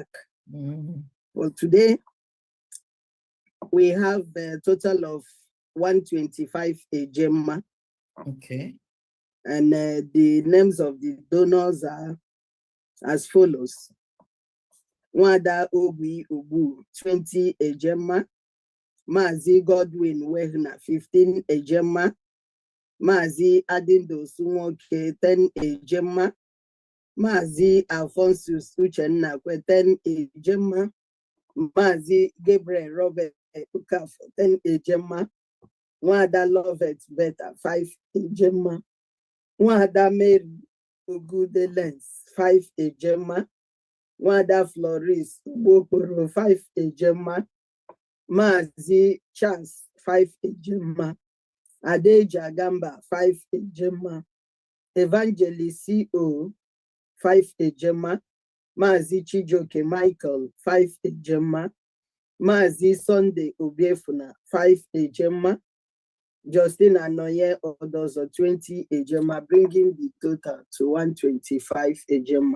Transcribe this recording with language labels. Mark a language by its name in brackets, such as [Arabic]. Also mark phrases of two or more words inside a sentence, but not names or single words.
[English] Well, today we have a total of 125 Gemma. Okay. And the names of the donors are as follows. Wada Obi Ubu, 20 Gemma. Mazi Godwin Wegner, 15 Gemma. Mazi Adindo Sumoke, 10 Gemma. Mazi Alphonsus Uchenna, 10 Gemma. Mazi Gabriel Robert Ukaf, 10 Gemma. Wada Lovett Beta, 5 Gemma. Wada Mary Ugude Lens, 5 Gemma. Wada Floris Bokoro, 5 Gemma. Mazi Chance, 5 Gemma. Adeja Gamba, 5 Gemma. Evangelist CO, 5 Gemma. Mazi Chijoke Michael, 5 Gemma. Mazi Sunday Obiefuna, 5 Gemma. Justin Anoye Odozo, 20 Gemma, bringing the total to 125 Gemma.